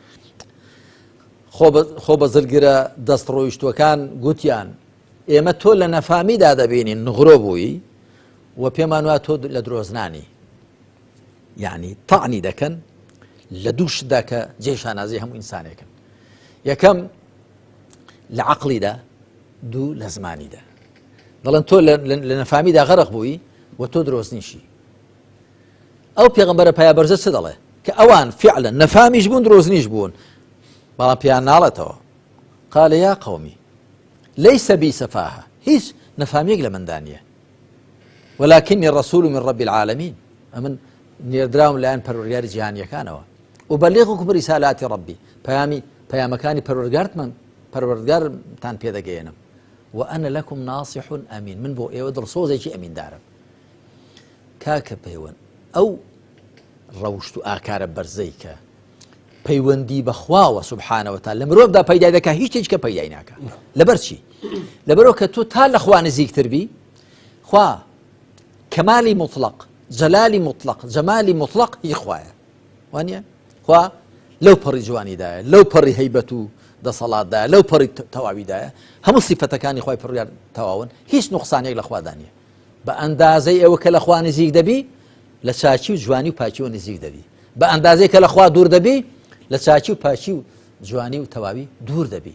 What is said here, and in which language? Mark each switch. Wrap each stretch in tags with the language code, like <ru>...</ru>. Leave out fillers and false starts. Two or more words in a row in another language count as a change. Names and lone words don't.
<ckb>خۆ بە زلگرە دەستڕۆیشتوەکان گوتیان ئێمە تۆ لە نەفامیدا دەبینین نغرۆ بووی و پێمان وایە تۆ لە درۆزنانی یعنی تەعنی دەکەن لە دوو شتدا کە جێشانازی هەموو ئینسانێکن یەکەم لە عەقلیدا دوو لە زمانیدا دەڵێن تۆ لە نەفامیدا غەرق بووی و تۆ درۆستنیشی. ئەو پێغەمبەرە پایابەرزە چ دەڵێ کە ئەوان فعلا نەفامیش بوون درۆزنیش بوون بەڵام پیان ناڵێتەوە</ckb> <ar>قال يا قومي ليس بي سفاهة</ar> <ckb>هیچ نەفامێک لە مندا نییە</ckb> <ar>ولكني رسول من رب العالمين</ar> <ckb>ئەمن نێردراوم لایەن پەروەردگاری جیهانیەکانەوە</ckb> <ar>وبلغكم رسالات ربي</ar> <ckb>پەیامەکانی پەروەردگارتان پێدەگەێنم</ckb> <ar>وأنا لكم ناصح أمين</ar> <ckb>من بۆ ئێوە دڵسۆزێکی ئەمیندارم. کاکە پەیوەند ئەو ڕەوشت و ئاکارە بەرزەی کە پەیوەندی بەخواوە سوبحانەوە تا لە مرۆڤدا پەیدا دەکا هیچ شتێک کە پەیدای ناکە. لەبەر چی؟ لەبەرەوە کە تۆ تا لە خوا نزیکتر بی خوا کەمالی مطلق جەلالی مطلق جەمالی مطلق هی خوایە وانە خوا لەو پەڕی جوانیدایە لەو پەڕی هەیبەت و دەسەڵاتدایە لەو پەڕی تەواویدایە هەموو سیفەتەکانی خوای پەروەردگار تەواون هیچ نوقسانێک لە خوا دانیە بە ئەندازەی ئەوە کە لە خوا نزیک دەبی لە چاچی و جوانی و پاچیەوە نزیک دەبی بە ئەندازەی کە لە خوا دوور دەبی لە چاچی و پاچی و جوانی و تەواوی دوور دەبی.</ckb>